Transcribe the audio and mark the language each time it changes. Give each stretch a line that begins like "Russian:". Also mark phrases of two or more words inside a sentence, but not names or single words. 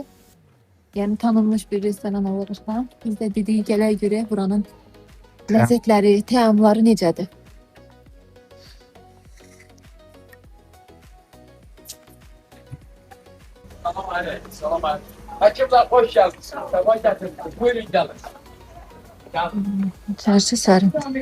Azerbaijani: Yəni tanınmış bir restoran olursa, biz də dedik gələk görək buranın ləzzətləri, təamları necədir? Salam aleyküm, salam aleyküm.
Turkish: Hakimler hoş geldiniz. Sabah getirdiniz. Buyurun gelin.
Azerbaijani: İçərisi sərin.